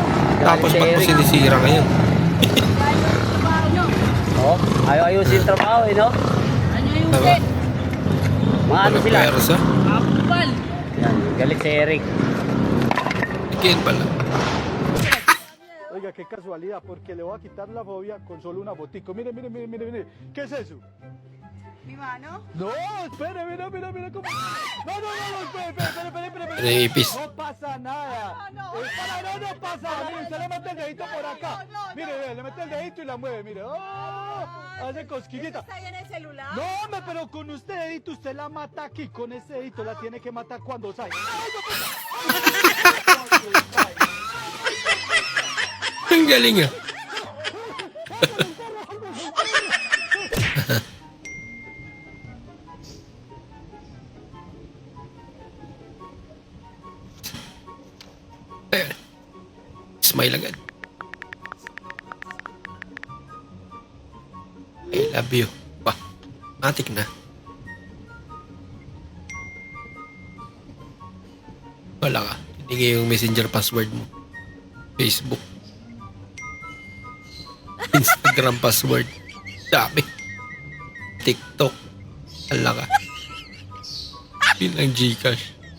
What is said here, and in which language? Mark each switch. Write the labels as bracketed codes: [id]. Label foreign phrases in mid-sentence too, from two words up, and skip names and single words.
[tl] Tapos ba't mo sinisira ngayon? Trabaho nyo. Oh, ayaw ayusin yung trabaho eh, no? Ano yung Diba? set? Mga ano sila? Persa? Mga kupal. Yan, galit si Eric. Again pala. [es] Oiga, qué casualidad, porque le voy a quitar la fobia con solo una botico. Mire, mire, mire, mire, mire. ¿Qué es eso? Mi mano? No, espere, mira, mira, mira cómo. No, no, no, espere. Reipis. No pasa nada. No pasa nada. Mire, usted le mete el dedito por acá. Mire, ve, le mete el dedito y la mueve, mire. Oh, hace cosquillita. ¿Está ahí en el celular? No, hombre, pero con este dedito usted la mata aquí. Con ese dedito la tiene que matar cuando sale. [tl] Ang galing ah. Ayun. Smile agad. [en] I love you. Wah, [tl] matik na. Wala ka. Hindi yung messenger password mo. Facebook. Instagram password. Dami. TikTok. Wala ka. Yun ang Gcash.